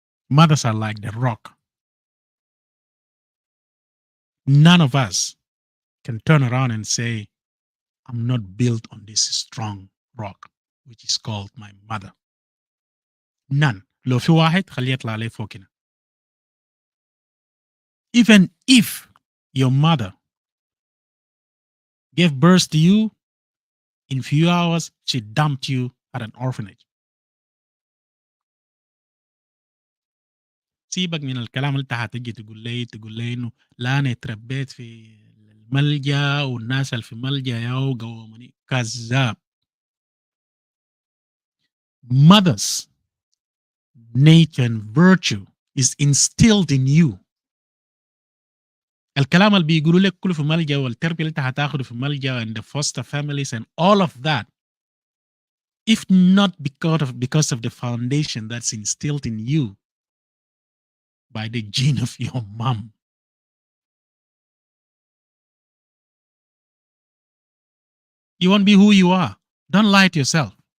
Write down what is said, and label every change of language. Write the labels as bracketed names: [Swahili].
[English] Mothers are like the rock. None of us can turn around and say, I'm not built on this strong rock, which is called my mother. None. [Arabic] لو في واحد خليه يطلع عليه فوق هنا. [English] Even if your mother gave birth to you, in few hours she dumped you at an orphanage. [Arabic] سيبك من الكلام اللي انت هتجي تقول لي انه لا انا اتربيت في الملجا والناس اللي في الملجا ياو قوموني. كذاب. [English] Mother's nature and virtue is instilled in you. [Arabic] الكلام اللي بيقولوا لك كله في ملجا [English] والتربيه اللي انت هتاخده في ملجا and the foster families and all of that, if not because of the foundation that's instilled in you by the gene of your mom, you won't be who you are. Don't lie to yourself.